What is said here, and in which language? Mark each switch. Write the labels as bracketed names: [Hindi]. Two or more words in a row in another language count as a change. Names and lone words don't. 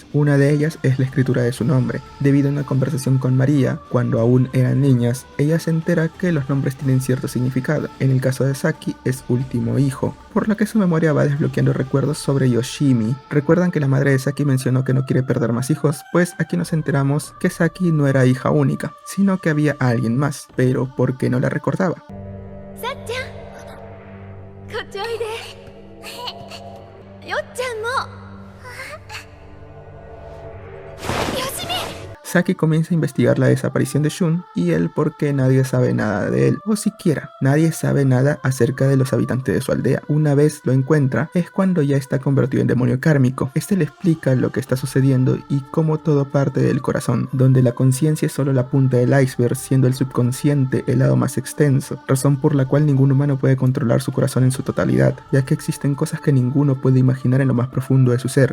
[Spanish] Una de ellas es la escritura de su nombre. Debido a una conversación con María, cuando aún eran niñas, ella se entera que los nombres tienen cierto significado. En el caso de Saki es último hijo, por lo que su memoria va desbloqueando recuerdos sobre Yoshimi. Recuerdan que la madre de Saki mencionó que no quiere perder más hijos, pues aquí nos enteramos que Saki no era hija única, sino que había alguien más, pero ¿por qué no la recordaba? [Japanese] さっちゃんこっちおいでよっちゃんもよしみ [Spanish] Saki comienza a investigar la desaparición de Shun y el por qué nadie sabe nada de él, o siquiera nadie sabe nada acerca de los habitantes de su aldea. Una vez lo encuentra es cuando ya está convertido en demonio kármico. Este le explica lo que está sucediendo y cómo todo parte del corazón, donde la conciencia es solo la punta del iceberg, siendo el subconsciente el lado más extenso, razón por la cual ningún humano puede controlar su corazón en su totalidad, ya que existen cosas que ninguno puede imaginar en lo más profundo de su ser.